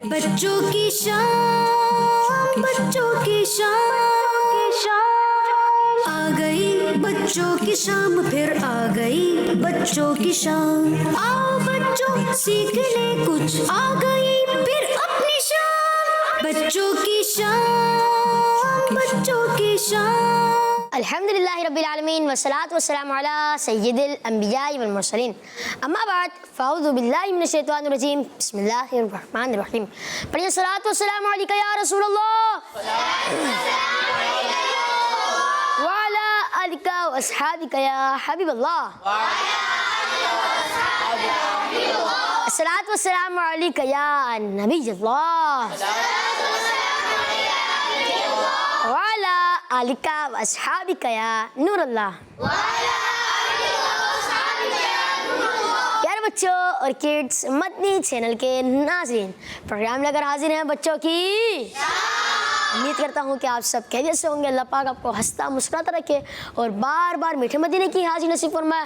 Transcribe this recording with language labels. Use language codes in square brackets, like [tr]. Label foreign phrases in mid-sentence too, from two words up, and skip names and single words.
[ur] بچوں کی شام، بچوں کی شام، آ گئی بچوں کی شام، پھر آ گئی بچوں کی شام. آؤ بچوں سیکھ لے کچھ، آ گئی پھر اپنی شام. بچوں کی شام، بچوں کی شام. [ar] الحمد لله رب العالمين والصلاة والسلام على سيد الأنبياء والمرسلين. أما بعد فأعوذ بالله من الشيطان الرجيم. بسم الله الرحمن الرحيم. पढ़िए الصلاة والسلام عليك يا رسول الله وعلى آلك وأصحابك يا حبيب الله. الصلاة والسلام عليك يا نبي الله وعلى آلك وأصحابك يا نور الله. [ur] پیارے بچوں اور کڈز، مدنی چینل کے ناظرین، پروگرام لے کر حاضر ہیں بچوں کی. امید کرتا ہوں کہ آپ سب خیریت سے ہوں گے. اللہ پاک آپ کو ہنستا مسکراتا رکھے اور بار بار میٹھے مدینے کی حاضر نصیب فرمائے.